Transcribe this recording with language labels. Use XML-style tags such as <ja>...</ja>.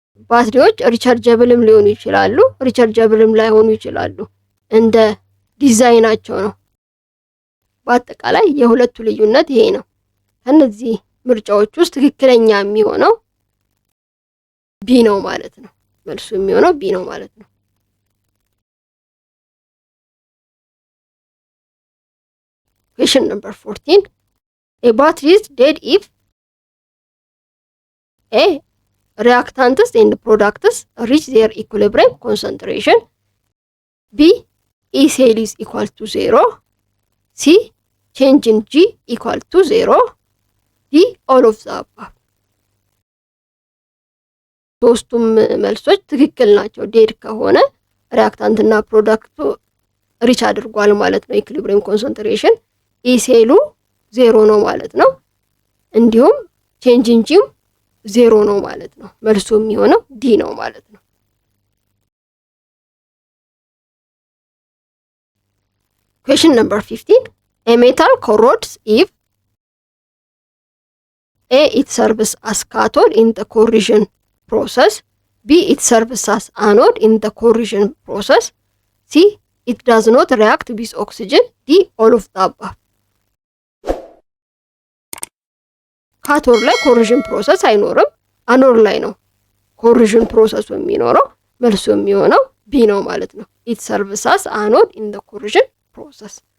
<am>ባትሪዎች ሪቻርጀብልም ሊሆኑ ይችላሉ፣ ሪቻርጀብልም ላይሆኑ ይችላሉ። እንደ ዲዛይናቸው ነው። በአጠቃላይ የሁለቱ ልዩነት ይሄ ነው። ከነዚህ ምርጫዎች ውስጥ ትክክለኛ የሚሆነው ቢ ነው ማለት ነው። መልሱ የሚሆነው ቢ ነው ማለት ነው።</am> <en>Question number 14. A battery is dead if A. Reactants and products reach their equilibrium concentration. B. E cell is equal to 0. C. Change in G equal to 0. D. All of the above.</en> <am>ሶስቱም መልሶች ትክክል ናቸው። ዴድ ከሆነ ሪአክታንት እና ፕሮዳክቱ ሪች አድርጓል ማለት ነው ኢኩሊብሪየም ኮንሰንትሬሽን። ኢሴሉ 0 ነው ማለት ነው። እንዲሁም ቼንጅ ኢንጂም 0 ነው ማለት ነው። መልሱ የሚሆነው ዲ ነው ማለት ነው።</am> <en>Question number 15. A metal corrodes if A. It serves as cathode in the corrosion process. B. It serves as anode in the corrosion process. C. It does not react with oxygen. D. All of the above.</en> <am>ካቶድ ላይ ኮሮዥን ፕሮሰስ አይኖርም። አኖድ ላይ ነው ኮሮዥን ፕሮሰሱ የሚኖረው። መልሱ የሚሆነው ቢ ነው ማለት ነው።</am> <en>ኢት ሰርቭስ አስ አኖድ ኢን ዘ ኮሮዥን ፕሮሰስ።</en>